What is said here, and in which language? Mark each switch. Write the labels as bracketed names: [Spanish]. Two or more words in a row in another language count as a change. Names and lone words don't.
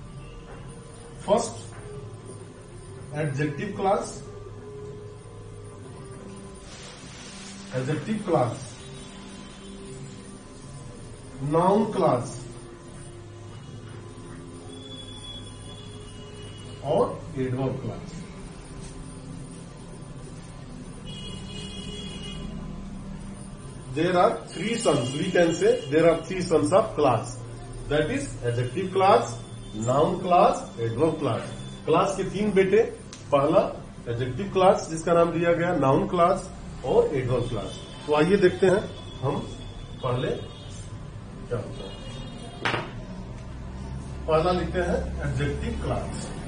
[English] first adjective clause, adjective clause, noun clause and adverb clause. There are 3 sons. We can say there are 3 sons of clause. That is adjective clause, noun clause, adverb clause. [Hindi] क्लास के 3 बेटे. पहला [English] adjective class [Hindi] जिसका नाम दिया गया [English] noun class [Hindi] और [English] adverb class. [Hindi] तो आइए देखते हैं हम पहले क्या होता है. पहला लिखते हैं [English] adjective class.